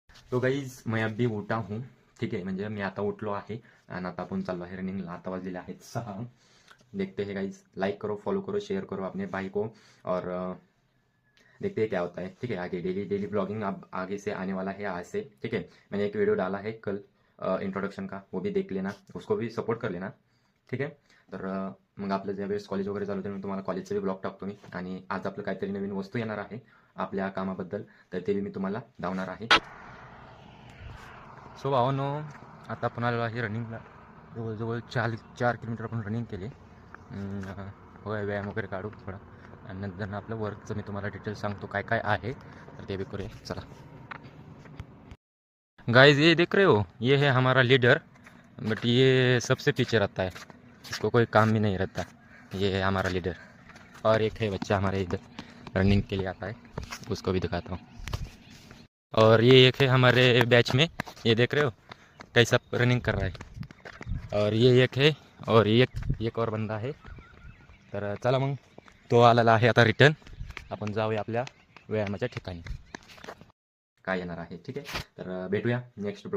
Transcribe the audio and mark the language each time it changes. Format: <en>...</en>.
<hi>तो गाईज मैं अभी उठा हूँ, ठीक है,</hi> <mr>म्हणजे मी आता उठलो आहे आणि आता आपण चाललो आहे रनिंगला। आता वाजलेले आहेत 6।</mr> <hi>देखते हैं गाइज, लाइक करो, फॉलो करो, शेयर करो अपने भाई को, और देखते हैं क्या होता है। ठीक है, आगे डेली डेली ब्लॉगिंग अब आगे से आने वाला है आज से। ठीक है, मैंने एक वीडियो डाला है कल इंट्रोडक्शन का, वो भी देख लेना, उसको भी सपोर्ट कर लेना।</hi> <mr>ठीक आहे, तर मग आपलं ज्यावेळेस कॉलेज वगैरे चालू होतं मी तुम्हाला कॉलेजचे बी ब्लॉग टाकतो मी, आणि आज आपलं काहीतरी नवीन वस्तू येणार आहे आपल्या कामाबद्दल, तर ते बी मी तुम्हाला दावणार आहे। सो भावांनो, आता आपण आलेलो आहे रनिंगला। जवळजवळ 4 किलोमीटर आपण रनिंग केली। होय, व्यायाम वगैरे काढू थोडा, आणि नंतर आपलं वर्कचं मी तुम्हाला डिटेल सांगतो काय काय आहे, तर ते भी करूया।</mr> <hi>चला गाइस, ये देख रहे हो, ये है हमारा लीडर, बट ये सबसे पीछे रहता है, इसको कोई काम भी नहीं रहता। ये है हमारा लीडर, और एक है बच्चा हमारे इधर रनिंग के लिए आता है, उसको भी दिखाता हूँ। और ये एक है हमारे बैच में, ये देख रहे हो कैसा रनिंग कर रहा है। और ये एक है, और एक और बंदा आहे।</hi> <mr>तर चला मग, तो आलेला आहे आता रिटर्न, आपण जाऊया आपल्या व्यायामाच्या ठिकाणी, काय येणार आहे। ठीक आहे, तर भेटूया नेक्स्ट ब्लॉग।</mr>